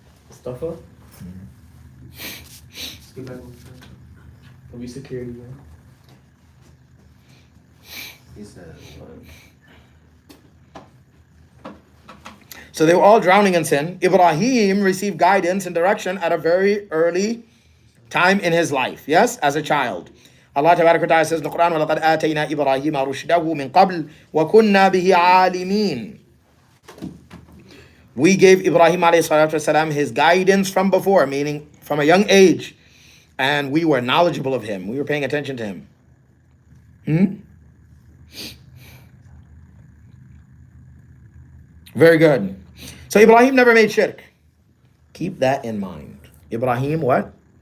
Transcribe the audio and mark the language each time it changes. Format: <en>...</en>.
<en>stuff up. Let's get back on track. Don't be security, man. He said, So they were all drowning in sin. Ibrahim received guidance and direction at a very early time in his life. Yes, as a child. Allah Tabarak wa Ta'ala says in the Quran,</en> <ar>وَلَقَدْ آتَيْنَا إِبْرَاهِيمَ رُشْدَهُ مِنْ قَبْلِ وَكُنَّا بِهِ عَالِمِينَ.</ar> <en>We gave Ibrahim alayhi salatu wasalam his guidance from before, meaning from a young age. And we were knowledgeable of him. We were paying attention to him. Very good. So Ibrahim never made shirk. Keep that in mind. Ibrahim what?</en>